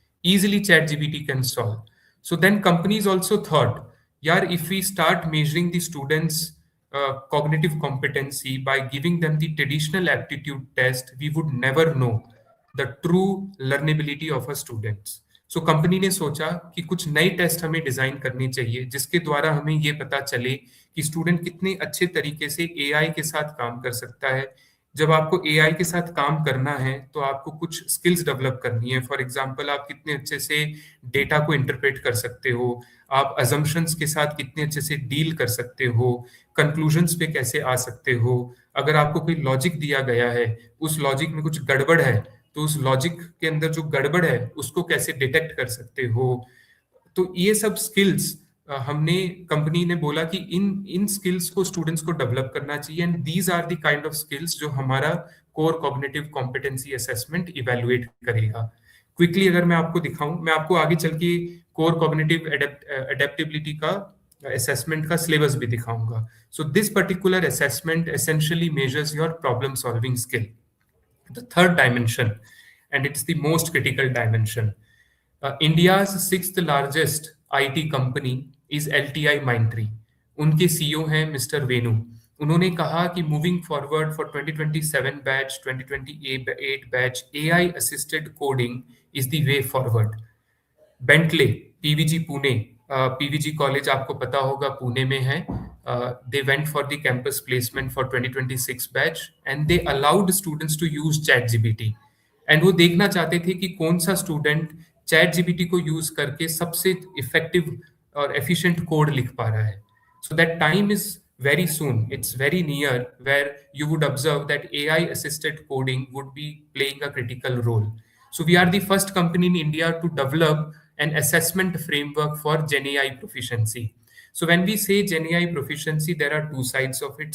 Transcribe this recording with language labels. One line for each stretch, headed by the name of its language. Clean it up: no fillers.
English: Easily ChatGPT can solve. So then companies also thought, yeah, if we start measuring the students' cognitive competency by giving them the traditional aptitude test, we would never know the true learnability of a students.
Hindi: So company ने सोचा कि कुछ नए test हमें design करने चाहिए जिसके द्वारा हमें ये पता चले कि स्टूडेंट कितने अच्छे तरीके से एआई के साथ काम कर सकता है. जब आपको एआई के साथ काम करना है तो आपको कुछ स्किल्स डेवलप करनी है. फॉर एग्जांपल, आप कितने अच्छे से डेटा को इंटरप्रेट कर सकते हो, आप अजम्पशंस के साथ कितने अच्छे से डील कर सकते हो, कंक्लूजन्स पे कैसे आ सकते हो. अगर आपको कोई लॉजिक दिया गया है, उस लॉजिक में कुछ गड़बड़ है, तो उस लॉजिक के अंदर जो गड़बड़ है उसको कैसे डिटेक्ट कर सकते हो. तो ये सब स्किल्स हमने कंपनी ने बोला कि इन इन स्किल्स को स्टूडेंट्स को डेवलप करना चाहिए,
English: and these are the kind of skills
Hindi: जो हमारा core cognitive competency assessment evaluate करेगा. क्विकली अगर मैं आपको दिखाऊं, मैं आपको आगे चल के कोर कॉग्निटिव एडेप्टेबिलिटी का असेसमेंट का सिलेबस भी दिखाऊंगा.
English: So this particular assessment essentially measures your problem solving skill. The third dimension, and it's the most critical dimension. India's sixth largest IT company is LTI Mindtree.
Hindi: उनके CEO हैं mister Venu. उन्होंने कहा कि
English: Moving forward for 2027 batch 2028 batch AI assisted coding is the way forward.
Hindi: Bentley, पीवीजी Pune, पीवीजी college आपको पता होगा पुणे में है।
English: They went for the campus placement for 2026 batch and they allowed students to use ChatGPT.
Hindi: And वो देखना चाहते थे कि कौन सा स्टूडेंट चैट जीपीटी को यूज करके सबसे इफेक्टिव और एफिशिएंट कोड लिख पा रहा है।
English: So that time is very soon, it's very near, where you would observe that AI assisted coding would be playing a critical role. So we are the first company in India to develop an assessment framework for Gen AI proficiency. So when we say Gen AI proficiency, there are two sides of it.